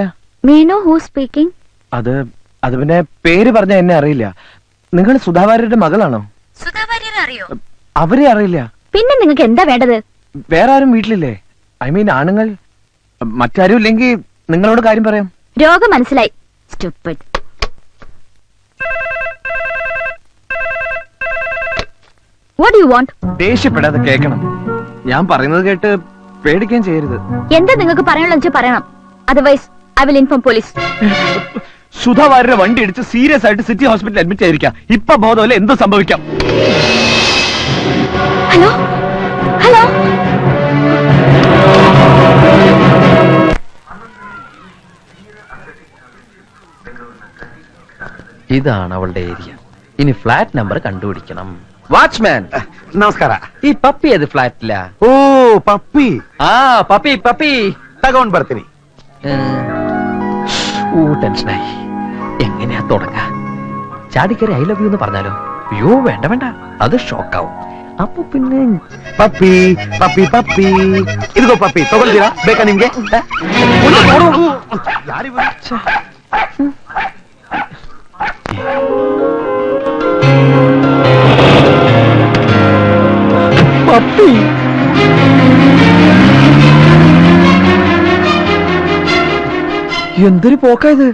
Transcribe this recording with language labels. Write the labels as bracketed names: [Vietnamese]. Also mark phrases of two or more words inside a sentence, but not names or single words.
[English] Meenu who speaking? [Malayalam] അത് പിന്നെ പേര് പറഞ്ഞ എന്നെ അറിയില്ല. നിങ്ങൾ സുധാ വാര്യരുടെ മകളാണോ? സുധാ വാര്യരെ അറിയോ? അവരെ അറിയില്ല. പിന്നെ നിങ്ങൾക്ക് എന്താ വേണ്ടത്? വേറെ ആരും വീട്ടിലില്ലേ? [English] I mean [Malayalam] ആണുങ്ങൾ. മറ്റാരും ഇല്ലെങ്കിൽ നിങ്ങളോട് കാര്യം പറയാം. രോഗം മനസ്സിലായി. [English] Stupid. What do you want? [Malayalam] ദേഷ്യപ്പെടാതെ കേൾക്കണം. ഞാൻ പറയുന്നത് കേട്ട് പേടിക്കാൻ ചെയ്യരുത്. എന്താ നിങ്ങൾക്ക് പറയാനുള്ള പറയണം. [English] otherwise I will inform police. [Malayalam] സുധാ വാര്യരുടെ വണ്ടി ഇടിച്ച് സീരിയസ് ആയിട്ട് സിറ്റി ഹോസ്പിറ്റലിൽ അഡ്മിറ്റ് ആയിരിക്കാം. ഇപ്പൊ ബോധമല്ല, എന്ത് സംഭവിക്കാം? [English] Hello hello, [Malayalam] ഇതാണ് അവളുടെ ഏരിയ. ഇനി ഫ്ലാറ്റ് നമ്പർ കണ്ടുപിടിക്കണം. വാച്ച്മാൻ [Kannada] ನಮಸ್ಕಾರ. [Malayalam] ഈ പപ്പി അത് ഫ്ലാറ്റില്ല. [Kannada] ಓ ಪಪ್ಪಿ. [Malayalam] ആ പപ്പി പപ്പി [Kannada] ತಗೊಂಡ್ ಬರ್ತೀನಿ. [Malayalam] ടെൻഷനായി. എങ്ങനെയാ തുടങ്ങാ? ചാടിക്കറി [English] I love you [Malayalam] എന്ന് പറഞ്ഞാലോ? അയ്യോ വേണ്ട വേണ്ട, അത് ഷോക്കാവും. അപ്പൊ പിന്നെ [Kannada] ಪಪ್ಪಿ ಪಪ್ಪಿ ಪಪ್ಪಿ ಇದಿಗೋ ಪಪ್ಪಿ, ತಗೊಳ್ತೀರಾ? ಬೇಕಾ ನಿಮ್ಗೆ? [Malayalam] പപ്പി എന്തൊരു പോക്കായത്.